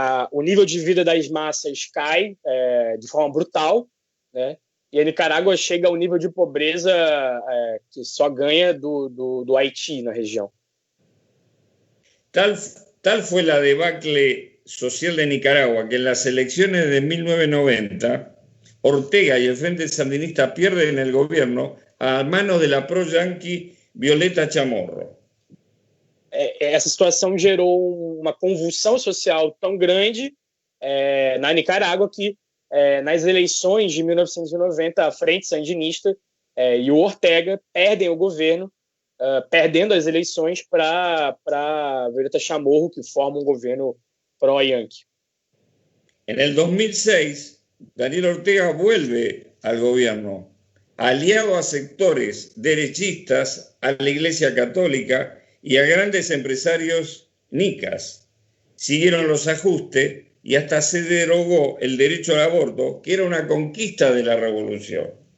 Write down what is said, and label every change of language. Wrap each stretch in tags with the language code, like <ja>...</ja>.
<pt>O nível de vida das massas cai de forma brutal, né? E a Nicarágua chega ao nível de pobreza que só ganha do Haití na região.</pt> <es>Tal fue la debacle social de Nicaragua que en las elecciones de 1990 Ortega y el Frente Sandinista pierden el gobierno a manos de la pro-yanqui Violeta Chamorro.</es> <pt>Essa situação gerou uma convulsão social tão grande na Nicarágua que nas eleições de 1990 a Frente Sandinista e o Ortega perdem o governo, perdendo as eleições para Violeta Chamorro, que forma um governo pro-yanqui.</pt> <es>En el 2006, Daniel Ortega vuelve al gobierno, aliado a sectores derechistas, a la Iglesia Católica y a grandes empresarios nicas. Siguieron los ajustes y hasta se derogó el derecho al aborto, que era una conquista de la revolución.</es>